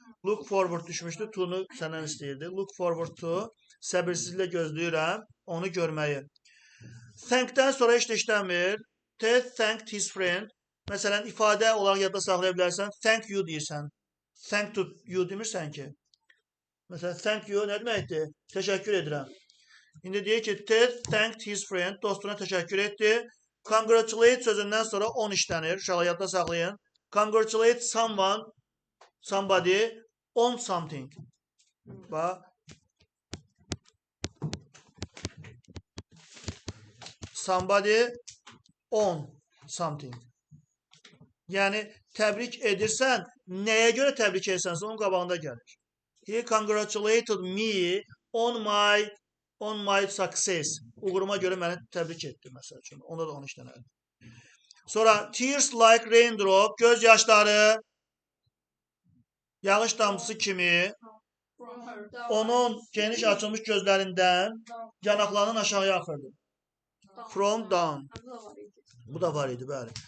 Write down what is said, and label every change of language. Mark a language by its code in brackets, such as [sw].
[az] Look forward düşmüşdü. To-nu səndən istəyirdi. Look forward to səbirsizliklə gözləyirəm onu görməyi. Thank-dən sonra heç nə işləmir. [en] Ted thanked his friend. [az] Məsələn, ifadə olaraq yadda saxlaya bilərsən. Thank you deyirsən. Thank to you demirsən ki. Məsələn, thank you nə deməkdir? Təşəkkür edirəm. İndi deyir ki, [en] Ted thanked his friend. [az] Dostuna təşəkkür etdi. Congratulate sözündən sonra on işlənir. Uşaqlar yadda saxlayın. [en] Congratulate someone, somebody on something. [az] Bax. [en] Somebody on something. [az] Yəni, təbrik edirsən, nəyə görə təbrik edirsən, onun qabağında gəlir. [en] He congratulated me on my success. [az] Uğuruma görə məni təbrik etdi, məsəl üçün. Onda da onu işlənərdi. Sonra, [en] tears like raindrop, [az] göz yaşları, yağış damcısı kimi, onun geniş açılmış gözlərindən yanaqlarının aşağıya axırdı. [en] From down. [az] Bu da var idi, bəli.